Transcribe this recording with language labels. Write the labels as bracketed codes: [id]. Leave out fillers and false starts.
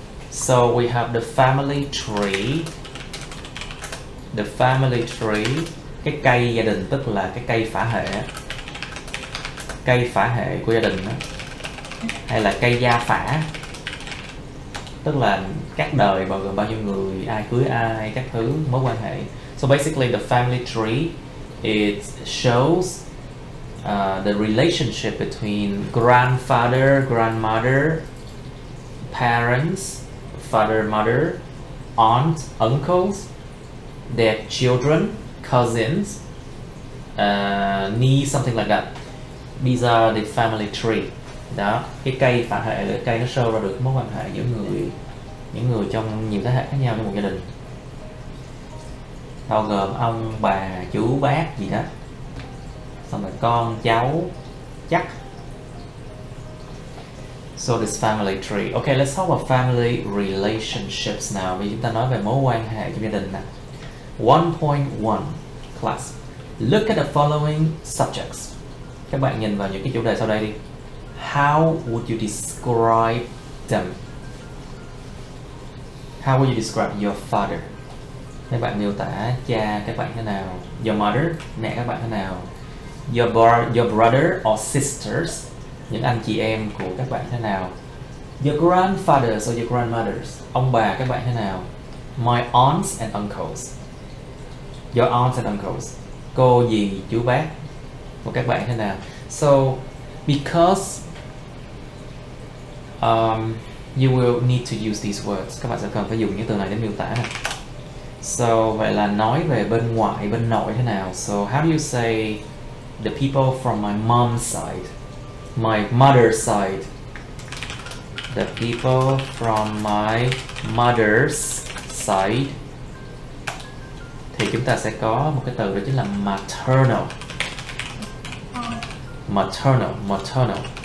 [en] So we have the family tree. The family tree, [vi] cái cây gia đình tức là cái cây phả hệ. Cây phả hệ của gia đình đó. Hay là cây gia phả, tức là các đời bao gồm bao nhiêu người, ai cưới ai, các thứ, mối quan hệ. [en] So basically the family tree, it shows the relationship between grandfather, grandmother, parents, father, mother, aunt, uncles, their children, cousins, niece, something like that. These are the family tree. [vi] Đó, cái cây phả hệ là cây nó show ra được mối quan hệ giữa những người trong nhiều thế hệ khác nhau trong một gia đình, bao gồm ông bà chú bác gì đó, xong rồi con cháu chắc. [en] So this family tree. Okay, let's talk about family relationships now. [vi] Vì chúng ta nói về mối quan hệ trong gia đình nè. [en] 1.1 class. Look at the following subjects. [vi] Các bạn nhìn vào những cái chủ đề sau đây đi. [en] How would you describe them? How would you describe your father? [vi] Các bạn miêu tả cha các bạn thế nào? [en] Your mother, [vi] mẹ các bạn thế nào? [en] Your brother or sisters, [vi] những anh chị em của các bạn thế nào? [en] Your grandfathers or your grandmothers, [vi] ông bà các bạn thế nào? [en] My aunts and uncles. [vi] Your aunts and uncles, cô dì chú bác của các bạn thế nào? [en] So because you will need to use these words, [vi] các bạn sẽ cần phải dùng những từ này để miêu tả này. So vậy là nói về bên ngoại, bên nội thế nào? [en] So how do you say the people from my mom's side, my mother's side? The people from my mother's side, [vi] thì chúng ta sẽ có một cái từ đó chính là maternal. [en] Maternal.